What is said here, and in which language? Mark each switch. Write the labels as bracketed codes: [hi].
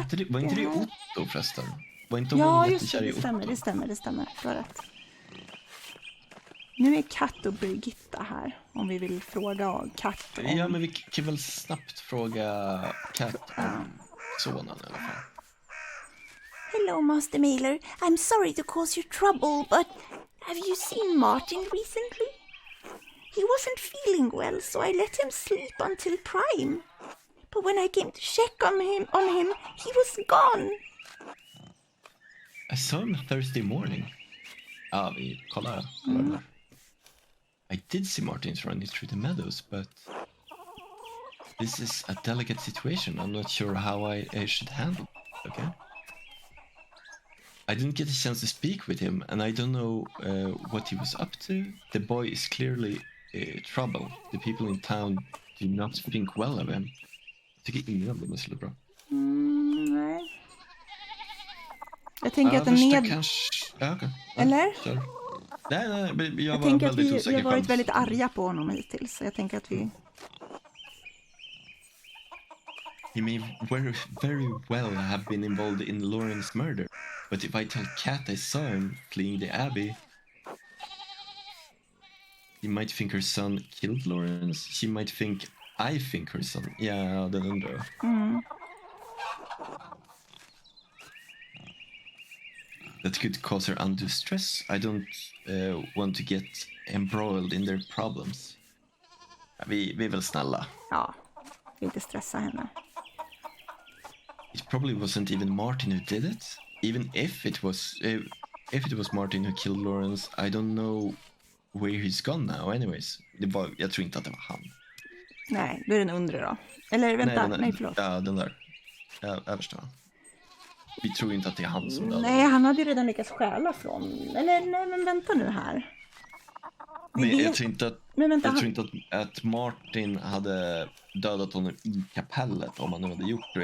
[sv] Var inte det Otto förresten? Var inte hon Ja, just det, jättekär i det Otto? stämmer. Du har rätt. Nu är Katt och Birgitta här. Om vi vill fråga Katt om... Ja, men vi kan väl snabbt fråga Kat om sonen i alla fall. [en] Hello, Master Mailer. I'm sorry to cause you trouble, but have you seen Martin recently? He wasn't feeling well, so I let him sleep until prime. But when I came to check on him, he was gone. I saw him Thursday morning. [sv] Ja, vi kollar där. [en] I did see Martins running through the meadows, but this is a delicate situation. I'm not sure how I should handle it, okay? I didn't get a chance to speak with him, and I don't know what he was up to. The boy is clearly trouble. The people in town do not think well of him. [sv] Jag tycker ingen av dem är så bra. Nej. Jag tänker att den kanske... Ja, okej. Ja, Eller? kör. Nej, men jag var tänker att väldigt vi osäker har varit själv. väldigt arga på honom hittills. Så jag tänker att vi... [en] He may very well have been involved in Lauren's murder. But if I tell Kat I saw him fleeing the abbey, he might think her son killed Lawrence. She might think I think her son. [sv] Ja, den undrar jag. [en] That could cause her undue stress. I don't want to get embroiled in their problems. [sv] Ja, vi är väl snälla. Ja, inte stressa henne. [en] It probably wasn't even Martin who did it. Even if it was Martin who killed Lawrence, I don't know where he's gone now anyways. [sv] Jag tror inte att det var han. Nej, då är den undre då. Eller vänta, nej förlåt. Ja, den där. Ja, översta. Vi tror inte att det är han som dödade. Nej, han hade ju redan lyckats stjäla från... Eller nej, men vänta nu här. Men jag tror inte att... Men vänta, Jag tror inte att Martin hade dödat honom i kapellet om han nu hade gjort det.